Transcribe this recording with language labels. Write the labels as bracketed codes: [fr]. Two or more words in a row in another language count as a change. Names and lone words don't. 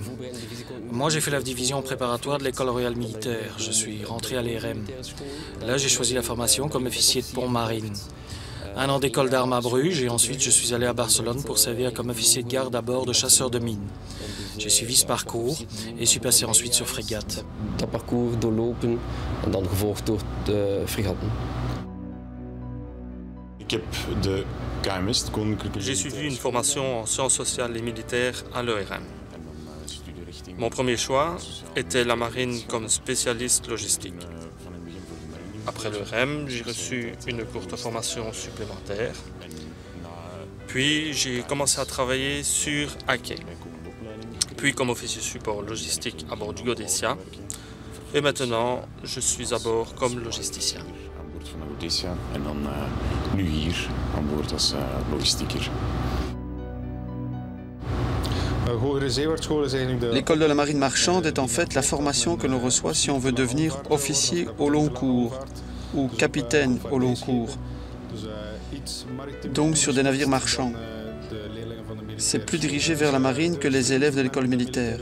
[fr] Moi, j'ai fait la division préparatoire de l'école royale militaire. Je suis rentré à l'ERM. Là, j'ai choisi la formation comme officier de pont marine. Un an d'école d'armes à Bruges et ensuite je suis allé à Barcelone pour servir comme officier de garde à bord de chasseurs de mines. J'ai suivi ce parcours et suis passé ensuite sur frégate. [nl] Dat parcours doorlopen en dan gevolgd door de fregatten. [fr] J'ai suivi une formation en sciences sociales et militaires à l'ERM. Mon premier choix était la marine comme spécialiste logistique. Après l'ERM, j'ai reçu une courte formation supplémentaire. Puis j'ai commencé à travailler sur Aké, puis comme officier support logistique à bord du Godetia. Et maintenant, je suis à bord comme logisticien. [nl] En dan nu hier aan boord als logistieker. [fr] L'école de la marine marchande est en fait la formation que l'on reçoit si on veut devenir officier au long cours ou capitaine au long cours, donc sur des navires marchands. C'est plus dirigé vers la marine que les élèves de l'école militaire.